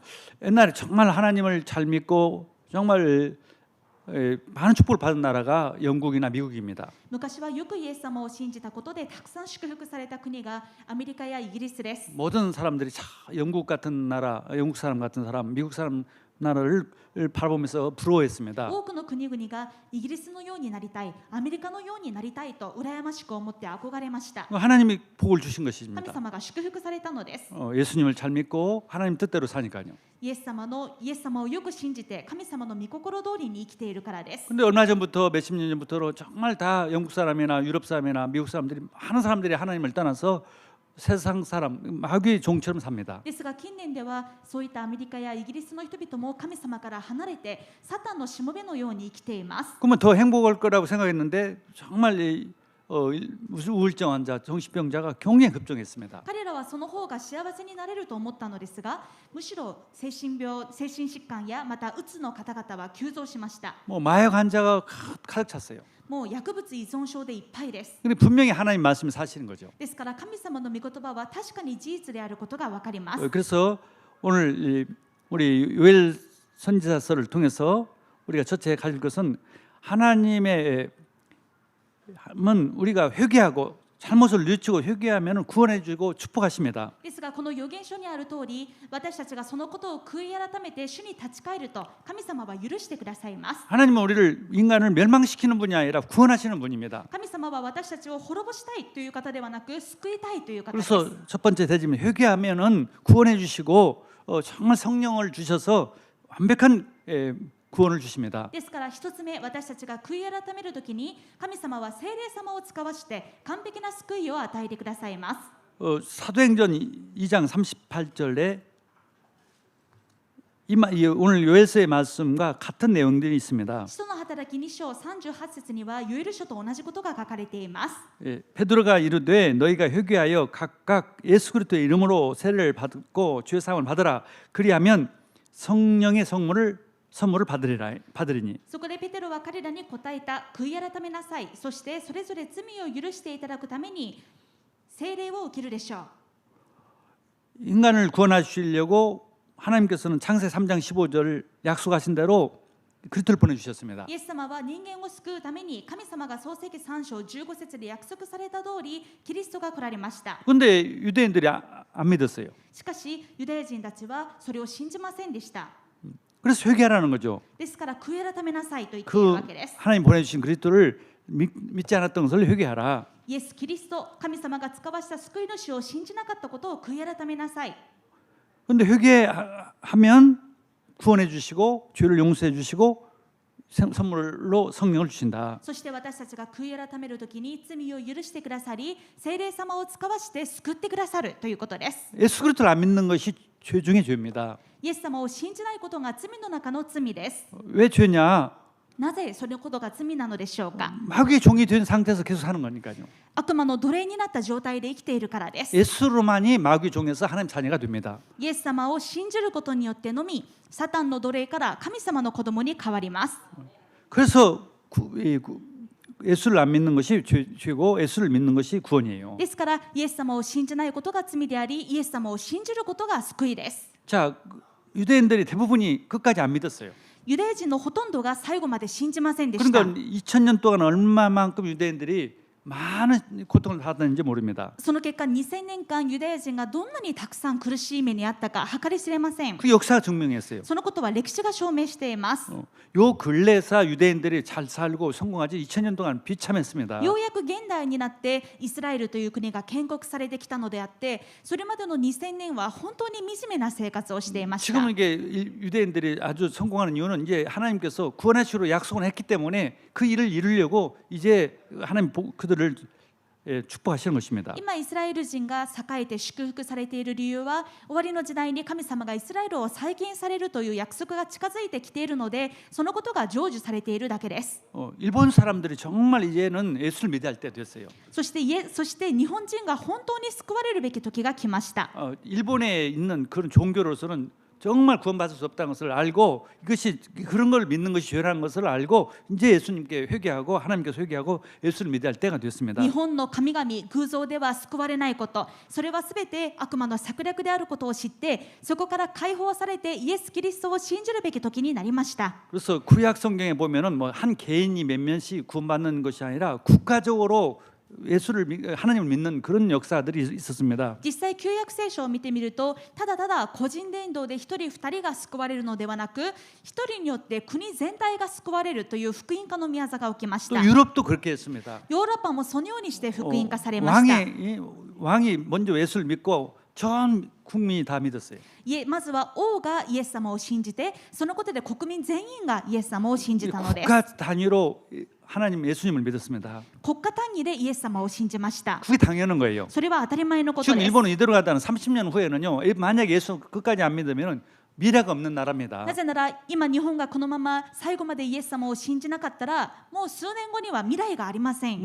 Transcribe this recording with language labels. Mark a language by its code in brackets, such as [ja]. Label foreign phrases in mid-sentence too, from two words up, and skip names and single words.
[ko] 옛날에 정말 하나님을 잘 믿고 정말 많은 축복을 받은 나라가 영국이나 미국입니다. [ja] 昔はよくイエス様を信じたことでたくさん祝福された国がアメリカやイギリスです。 [ko] 모든 사람들이 영국 같은 나라, 영국 사람 같은 사람, 미국 사람 나라를 바라보면서 부러워했습니다. [ja] 多くの国々がイギリスのようになりたい、アメリカのようになりたいと羨ましく思って憧れました。 [ko] 하나님이 복을 주신 [ja] 神 [ko] 것입니다. [ja] 様が祝福されたのです。 [ko] 예수님을 잘 믿고 하나님 뜻대로 사니까요. [ja] イエス様をよく信じて神様の御心通りに生きているからです。 [ko] 근데 얼마 전부터 몇십 년 전부터 정말 다 영국 사람이나 유럽 사람이나 미국 사람들이 많은 사람들이 하나님을 떠나서 세상 사람 마귀의 종처럼 삽니다. [ja] ですが近年ではそういったアメリカやイギリスの人々も神様から離れてサタンのしもべのように生きています。 [ko] 그러면 더 행복할 거라고 생각했는데 정말 우울증 환자, 정신병자가 굉장히 급증했습니다. [ja] 彼らはその方が幸せになれると思ったのですが、むしろ精神疾患やまたうつの方々は急増しました。 [ko] 뭐 마약 환자가 가득 찼어요. [ja] もう薬物依存症でいっぱいです。 [ko] 근데 분명히 하나님 말씀이 사실인 거죠. [ja] ですから神様の御言葉は確かに事実であることが分かります。 [ko] 그래서 오늘 우리 요엘 선지자서를 통해서 우리가 첫째 가질 것은 하나님의 우리가 회개하고 잘못을 뉘우치고 회개하면 구원해 주고 축복하십니다. [ja] ですがこの預言書にある通り、私たちがそのことを悔い改めて主に立ち返ると神様は許してくださいます。 [ko] 하나님은 우리를 인간을 멸망시키는 분이 아니라 구원하시는 분입니다. [ja] 神様は私たちを滅ぼしたいという方ではなく救いたいという方です。 [ko] 그래서 첫 번째 대지면 회개하면은 구원해 주시고 정말 성령을 주셔서 완벽한 구원을 주십니다. [ja] ですから一つ目、私たちが悔い改めるときに神様は聖霊様を使わして完璧な救いを与えてくださいます。 [ko] 사도행전 2장 38절에 오늘 요엘서의 말씀과 같은 내용들이 있습니다. [ja] 使徒の働き2章38節にはヨエル書と同じことが書かれています。 [ko] 베드로가 이르되 너희가 회개하여 각각 예수 그리스도의 이름으로 세례를 받고 죄 사함을 받으라. 그리하면 성령의 선물을 받으리니. [ja] そこでペテロは彼らに答えた。悔い改めなさい。そしてそれぞれ罪を許していただくために聖霊を受けるでしょう。 [ko] 인간을 구원하시려고 하나님께서는 창세 3장 15절 약속하신 대로 그리스도를 보내주셨습니다. [ja] イエス様は人間を救うために神様が創世記3章15節で約束された通りキリストが来られました。 [ko] 근데 유대인들이 안 믿었어요. [ja] しかしユダヤ人たちはそれを信じませんでした。 [ko] 그래서 회개하라는 거죠. [ja] ですから悔い改めなさいと言っている [ko] 그 [ja] わけです。 [ko] 하나님 보내주신 그리스도를 믿지 않았던 것을 회개하라. [ja] イエス・キリスト、神様が使わした救い主を信じなかったことを悔い改めなさい。 [ko] 근데 회개하면 구원해 주시고 죄를 용서해 주시고 선물로 성령을 주신다. [ja] そして私たちが悔い改めるときに罪を許してくださり、聖霊様を使わして救ってくださるということです。 [ko] 예수 그리스도를 안 믿는 것이 죄 중에 죄입니다. [ja] イエス様を信じないことが罪の中の罪です。 [ko] 왜 죄냐? [ja] なぜそのことが罪なのでしょうか。 [ko] 마귀의 종이 된 상태에서 계속 사는 거니까요. [ja] 悪魔の奴隷になった状態で生きているからです。 [ko] 예수로만이 마귀의 종에서 하나님 자녀가 됩니다. [ja] イエス様を信じることによってのみ、サタンの奴隷から神様の子供に変わります。 [ko] 그래서 예수를 안 믿는 것이 죄고 예수를 믿는 것이 구원이에요. [ja] ですからイエス様を信じないことが罪であり、イエス様を信じることが救いです。 [ko] 자, 유대인들이 대부분이 끝까지 안 믿었어요. [ja] ユダヤ人のほとんどが最後まで信じませんでした。 [ko] 그러니까 2000년 동안 얼마만큼 유대인들이 많은 고통을 받았는지 모릅니다. [ja] その結果2000年間ユダヤ人がどんなにたくさん苦しい目にあったか計り知れません。 [ko] 그 역사가 증명했어요. [ja] そのことは歴史が証明しています。 [ko] 요 근래사 유대인들이 잘 살고 성공하지 2000년 동안 비참했습니다. [ja] ようやく現代になってイスラエルという国が建国されてきたのであって、それまでの2000年は本当に惨めな生活をしていました。 [ko] 지금 이게 유대인들이 아주 성공하는 이유는 이제 하나님께서 구원하시로 약속을 했기 때문에 그 일을 이루려고 이제 하나님 그들을 축복하시는 것입니다. [ja] 今イスラエル人が栄えて祝福されている理由は、終わりの時代に神様がイスラエルを再建されるという約束が近づいてきているので、そのことが成就されているだけです。 [ko] 일본 사람들이 정말 이제는 예수를 믿어야 할 때 됐어요. [ja] そして日本人が本当に救われるべき時が来ました。 [ko] 일본에 있는 그런 종교로서는 정말 구원받을 수 없다는 것을 알고 이것이 그런 걸 믿는 것이 죄라는 것을 알고 이제 예수님께 회개하고 하나님께서 회개하고 예수를 믿어야 할 때가 됐습니다. [ja] 日本の神々偶像では救われないこと、それはすべて悪魔の策略であることを知って、そこから解放されてイエス・キリストを信じるべき時になりました。 [ko] 그래서 구약 성경에 보면은 뭐 한 개인이 몇 명씩 구원받는 것이 아니라 국가적으로 하나님을 믿는 그런 역사들이 있었습니다. [ja] 実際旧約聖書を見てみると、ただただ個人伝道で一人二人が救われるのではなく、一人によって国全体が救われるという福音化の宮座が起きまし [ko] 또 [ja] た。 [ko] 유럽도 그렇게 했습니다. [ja] ヨーロッパもそのようにして福音化されました。 [ko] 왕이 먼저 예수를 믿고 전 국민이 다 믿었어요. [ja] まずは王がイエス様を信じて、そのことで国民全員がイエス様を信じたのです。 [ko] 국가 단위로 하나님 예수님을 믿었습니다. [ja] 国家単位でイエス様を信じました。 [ko] 그게 당연한 거예요. [ja] それは当たり前のこと [ko] 지금 [ja] です。 [ko] 일본은 이대로 가다는 30년 후에는요. 만약에 예수 끝까지 안 믿으면 미래가 없는 나라입니다. [ja] なぜなら今日本がこのまま最後までイエス様を信じなかったら、もう数年後には未来がありません。